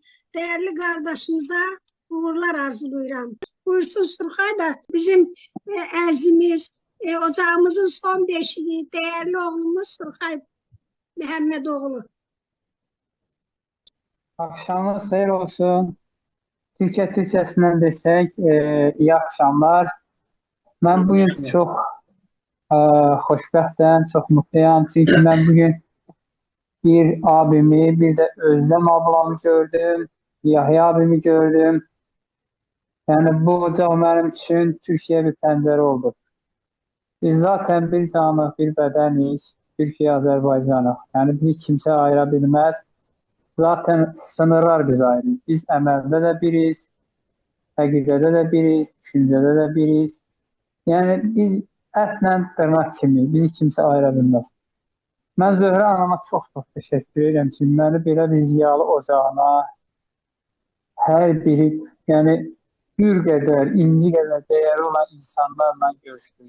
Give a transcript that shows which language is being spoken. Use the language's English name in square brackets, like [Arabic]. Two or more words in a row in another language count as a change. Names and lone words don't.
[Azerbaijani] Değerli qardaşımıza uğurlar arzulayıram. Buyursun Surxay da bizim ərzimiz, ocağımızın son beşiği, değerli oğlumuz Surxay Məhəmmədoğlu. Akşamınız xeyir olsun. [Turkish] Türkiye Türkçesinden desek iyi akşamlar. Ben bugün çok xoşbəxtəm, çok mutluyum. Çünkü ben bugün bir abimi, bir de Özlem ablamı gördüm. Yahya abimi gördüm. Yani bu ocaq benim için Türkiye bir pencere oldu. [Azerbaijani] Biz zaten bir canlıq, bir bədənik, Türkiye, Azərbaycanıq. [Turkish] Yani bizi kimse ayırabilmez. Zaten sınırlar bizi ayırır. [Azerbaijani] Biz əməldə də biriz, həqiqədə də biriz, düşüncədə də biriz. Yani biz ətlə dırnaq kimi, bizi kimsə ayıra bilməz. Mən Zöhrə anama çox təşəkkür edirəm ki, məni belə bir ziyalı ocağına hər biri, yəni gül qədər, inci qədər dəyəri olan insanlarla görüşdürdüm.